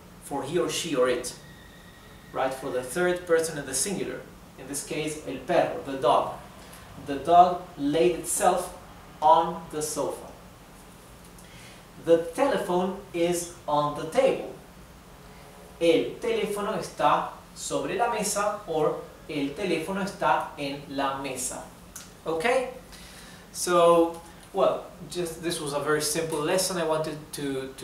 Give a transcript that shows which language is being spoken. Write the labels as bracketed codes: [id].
[en] For he or she or it, right? For the third person in the singular. In this case, el perro, the dog. The dog laid itself on the sofa. The telephone is on the table. [es] El teléfono está sobre la mesa, or el teléfono está en la mesa. [en] Okay? So, well, just this was a very simple lesson. I wanted to